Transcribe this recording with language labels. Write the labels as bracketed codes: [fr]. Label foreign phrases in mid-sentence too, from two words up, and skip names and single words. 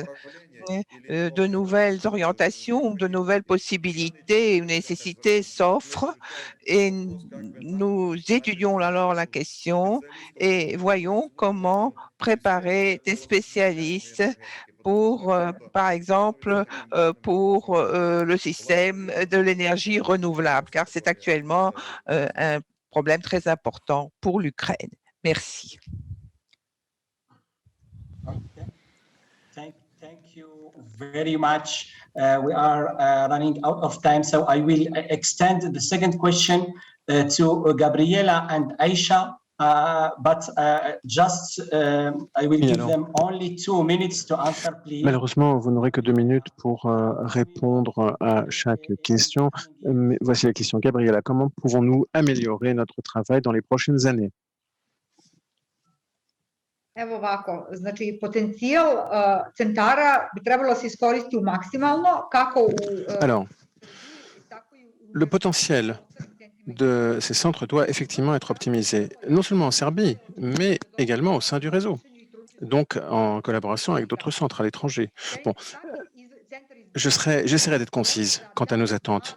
[fr] De nouvelles orientations, de nouvelles possibilités ou nécessités s'offrent et nous étudions alors la question et voyons comment préparer des spécialistes pour, par exemple, pour le système de l'énergie renouvelable, car c'est actuellement un problème très important pour l'Ukraine. Merci. [en] very much. We are running out of time, so I will extend the second question to Gabriela and Aisha, but I will give them only 2 minutes to answer, please. [fr] Malheureusement, vous n'aurez que 2 minutes pour répondre à chaque question. Mais voici la question. Gabriela, comment pouvons-nous améliorer notre travail dans les prochaines années? [sr] Evo ovako, znači potencijal centara bi trebalo se iskoristiti maksimalno kako u [fr] Alors, le potentiel de ces centres doit effectivement être optimisé, non seulement en Serbie, mais également au sein du réseau, donc en collaboration avec d'autres centres à l'étranger. Bon, j'essaierai d'être concise quant à nos attentes.